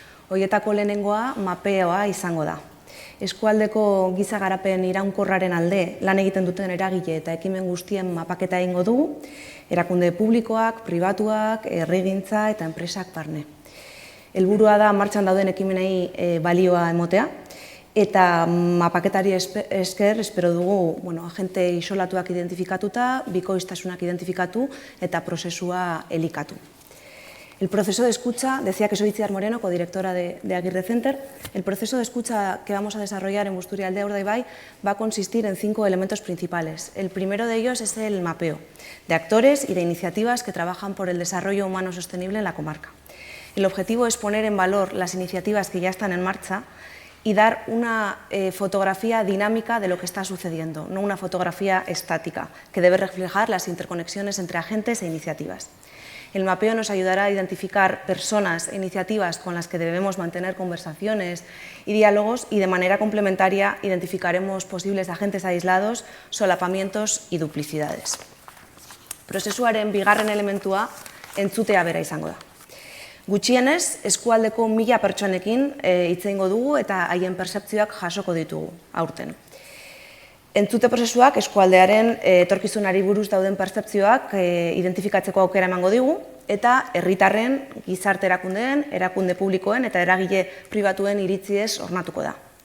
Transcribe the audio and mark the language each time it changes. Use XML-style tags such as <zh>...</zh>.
<eu>Horietako lehenengoa mapeoa izango da. Eskualdeko giza garapen iraunkorraren alde lan egiten duten eragile eta ekimen guztien mapaketa egingo dugu, erakunde publikoak, pribatuak, herrigintza eta enpresak barne. Helburua da martxan dauden ekimenei balioa emotea, eta mapaketari esker espero dugu agente isolatuak identifikatuta, bikoiztasunak identifikatu eta prozesua elikatu.</eu> <es>El proceso de escucha, decía que soy Itziar Moreno, codirectora de Aguirre Center. El proceso de escucha que vamos a desarrollar en Busturialdea Urdaibai va a consistir en 5 elementos principales. El primero de ellos es el mapeo de actores y de iniciativas que trabajan por el desarrollo humano sostenible en la comarca. El objetivo es poner en valor las iniciativas que ya están en marcha y dar una fotografía dinámica de lo que está sucediendo, no una fotografía estática, que debe reflejar las interconexiones entre agentes e iniciativas. El mapeo nos ayudará a identificar personas e iniciativas con las que debemos mantener conversaciones y diálogos, y de manera complementaria identificaremos posibles agentes aislados, solapamientos y duplicidades.</es> <eu>Prozesuaren bigarren elementua entzutea bera izango da. Gutxienez, eskualdeko 1000 pertsonekin hitz egingo dugu eta haien pertzepzioak jasoko ditugu aurten. Entzute prozesuak eskualdearen etorkizunari buruz dauden pertzepzioak identifikatzeko aukera emango digu, eta herritarren, gizarte erakundeen, erakunde publikoen eta eragile pribatuen iritziez ornatuko da.</eu>